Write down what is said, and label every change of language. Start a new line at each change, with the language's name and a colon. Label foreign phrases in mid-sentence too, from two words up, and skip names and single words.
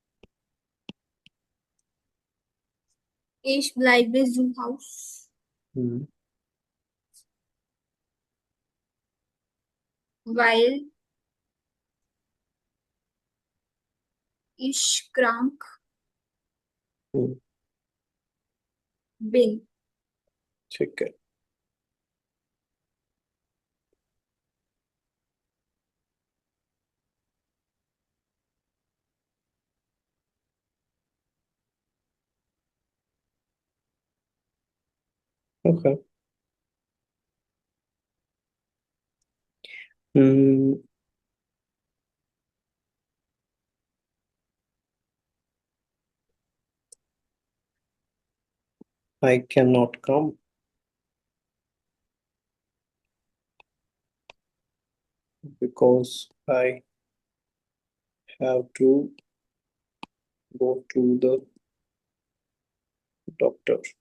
German: Ich bleibe zu Haus, weil ich krank bin.
Hindi: ठीक है.
English: ओके. I can not come because I have to go to the doctor.